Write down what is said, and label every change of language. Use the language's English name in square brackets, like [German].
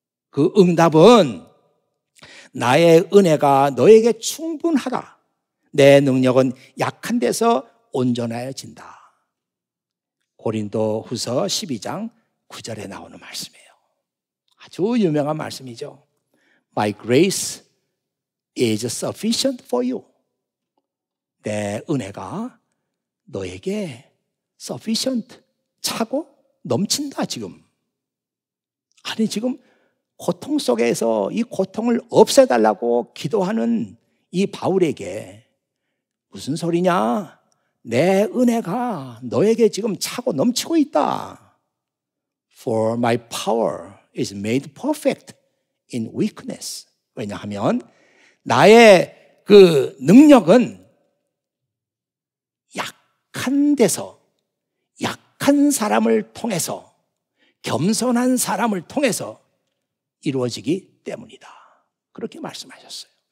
[Korean] 그 응답은 나의 은혜가 너에게 충분하다. 내 능력은 약한 데서 온전해진다. 고린도 후서 12장 9절에 나오는 말씀이에요. 아주 유명한 말씀이죠. [English] My grace is sufficient for you. [Korean] 내 은혜가 너에게 sufficient, 차고 넘친다 지금. 아니 지금 고통 속에서 이 고통을 없애달라고 기도하는 이 바울에게 무슨 소리냐? 내 은혜가 너에게 지금 차고 넘치고 있다. [English] For my power is made perfect in weakness. [Korean] 왜냐하면 나의 그 능력은 약한 데서, 약한 사람을 통해서, 겸손한 사람을 통해서 이루어지기 때문이다. 그렇게 말씀하셨어요.